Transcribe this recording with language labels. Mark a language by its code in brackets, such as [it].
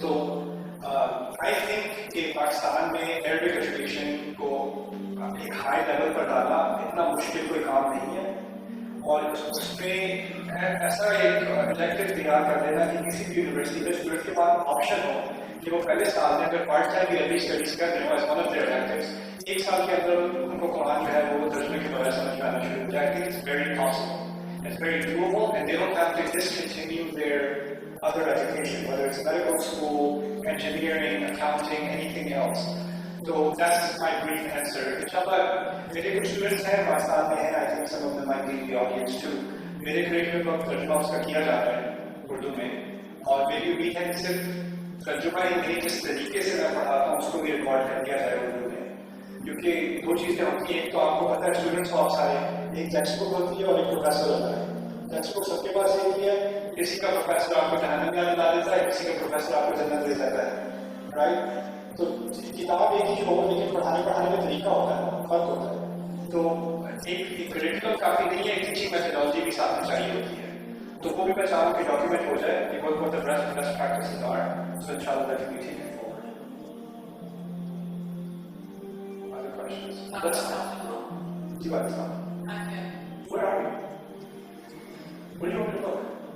[ur] تو [en] I think [ur] کہ پاکستان میں عربک ایجوکیشن کو ایک ہائی لیول پر ڈالنا اتنا مشکل کوئی کام نہیں ہے, اور اس میں ایسا ایک الیکٹو تیار کر دینا کہ کسی بھی یونیورسٹی میں اسٹوڈنٹ کے پاس آپشن ہو کہ وہ پہلے سال میں اگر پارٹ ٹائم بھی عربی اسٹڈیز کر رہے ہو ایز ون آف دیئر ایلیکٹوز, 1 سال کے اندر ان کو قرآن جو ہے وہ ترجمے کے بغیر سمجھ میں آنا شروع ہو جائے. [en] It's very possible, it's very doable, and they don't have to discontinue their other education, whether it's medical school, engineering, accounting, anything else. So that's my brief answer. Inshallah, [ur] میرے کچھ اسٹوڈنٹس ہیں پاکستان میں ہیں, [en] I think some of them might be in the audience too. [ur] میرے curriculum کا ترجمہ اس کا کیا جاتا ہے اردو میں, اور میری امید ہے کہ صرف ترجمہ ہی نہیں, جس طریقے سے میں پڑھاتا ہوں اس کو بھی ریکارڈ کر دیا جائے اردو میں. کیونکہ 2 چیزیں ہوتی ہیں, ایک تو آپ کو پتہ ہے اسٹوڈنٹس کو آپ سارے, ایک ٹیکسٹ بک ہوتی ہے اور ایک پروفیسر ہوتا ہے. ٹیکسٹ بک سب کے پاس ایک ہی ہے, کسی کا پروفیسر آپ کو جہنم میں ڈال دیتا ہے, کسی کا پروفیسر آپ کو جنت دے دیتا ہے, رائٹ. تو کتاب ایک ہی ہو لیکن پڑھانے کا طریقہ ہوتا ہے, فرق ہوتا ہے. تو ایک کریکولم کافی نہیں ہے, ایک ٹیچنگ میتھڈالوجی بھی ساتھ میں چاہیے ہوتی ہے. تو وہ بھی میں چاہوں کہ ڈاکیومنٹ ہو جائے کہ [en] what the best practices are, so inshallah that can be taken forward. Other questions? Let's you are where are you? Where do you want to look?